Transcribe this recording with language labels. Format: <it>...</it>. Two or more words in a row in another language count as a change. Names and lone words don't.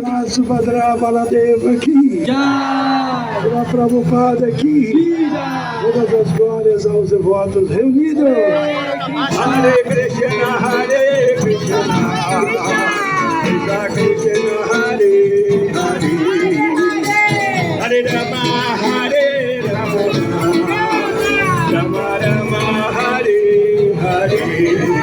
<pt>Subhadra Baladev aqui. Pela Prabhupada aqui. Todas as glórias aos devotos reunidos.</pt> <sa>हरे कृष्ण, हरे कृष्ण. कृष्ण कृष्ण, हरे हरे. हरे राम, हरे राम। राम राम, हरे हरे.</sa>